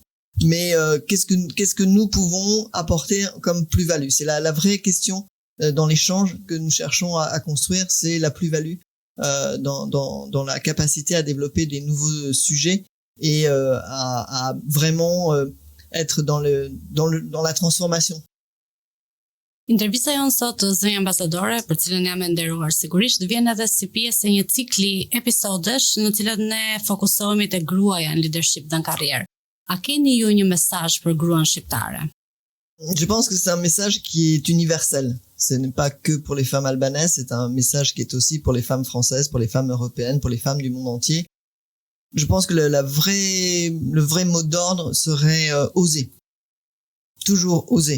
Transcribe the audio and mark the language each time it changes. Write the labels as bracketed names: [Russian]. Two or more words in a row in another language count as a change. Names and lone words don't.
[French] Mais qu'est-ce que nous pouvons apporter comme plus-value? C'est la vraie question dans l'échange que nous cherchons à construire, c'est la plus-value dans la capacité à développer des nouveaux sujets et à vraiment être dans la transformation. [Albanian] Intervista jonë sot zënja ambasadore, për cilën jam e nderuar sigurisht, vjen edhe si pjesë e një cikli episodesh në cilët ne fokusohemi te gruaja në leadership dhe në karrierë. A keni ju një mesazh për gruan shqiptare? [French] Je pense que c'est un message qui est universel. Ce n'est pas que pour les femmes albanaises, c'est un message qui est aussi pour les femmes françaises, pour les femmes européennes, pour les femmes du monde entier. Je pense que le vrai mot d'ordre serait oser. Toujours oser.